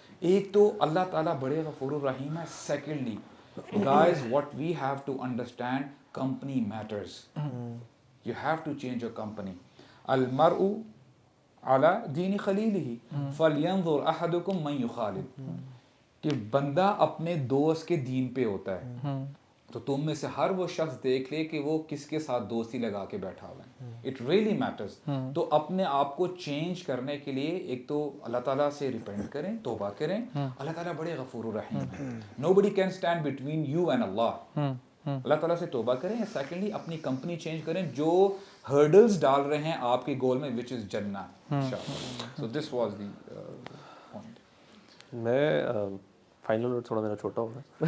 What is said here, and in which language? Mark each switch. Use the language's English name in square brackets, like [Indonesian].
[Urdu] ایک تو اللہ تعالیٰ بڑے غفور الرحیم ہے. [English] Secondly guys what we have to understand, company matters. You have to change your company. [Arabic] المرء علی دین خلیلہ فلینظر احدکم من یخالل, [Urdu] کہ بندہ اپنے دوست کے دین پہ ہوتا ہے, تو تم میں سے ہر وہ شخص دیکھ لے کہ وہ کس کے ساتھ دوستی لگا کے بیٹھا ہوا ہے. [English] It really matters. [Urdu] تو اپنے آپ کو چینج کرنے کے لیے ایک تو اللہ تعالیٰ سے ریپینٹ کریں, توبہ کریں. اللہ تعالیٰ بڑے غفور الرحیم ہیں. [English] nobody can stand between you and Allah. [Urdu] اللہ تعالیٰ سے توبہ کریں. سیکنڈلی اپنی کمپنی چینج کریں جو ہرڈلز ڈال رہے ہیں آپ کے گول میں, وچ از جنہ. [English] So this was the point. [Urdu] میں فائنل ورڈ تھوڑا میرا چھوٹا ہوگا.